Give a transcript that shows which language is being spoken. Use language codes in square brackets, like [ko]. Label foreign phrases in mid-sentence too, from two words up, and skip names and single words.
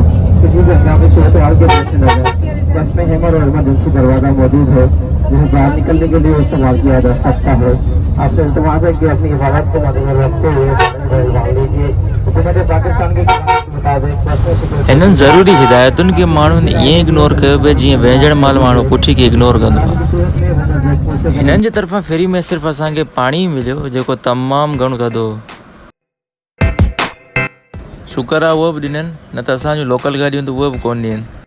[ur] کسی بھی ہنگامی صورت حال کے پیش بس میں ہیمر اور ایمرجنسی دروازہ موجود ہے، جسے باہر نکلنے کے لیے استعمال کیا جا سکتا ہے. آپ سے التماس ہے کہ اپنی حفاظت کو مدنظر رکھتے ہوئے لیجیے. حکومت پاکستان کے مطابق [sd] हिननि ज़रूरी हिदायतुनि खे माण्हुनि ईअं इग्नोर कयो पिए जीअं वेझण महिल माण्हू पुठी खे इग्नोर कंदो आहे। हिननि जे तरफ़ां फ्री में सिर्फ़ु असांखे पाणी मिलियो, जेको तमामु घणो थधो हो। शुक्र आहे उहो बि ॾिननि, न त असांजूं लोकल गाॾियूं त उहे बि कोन ॾियनि।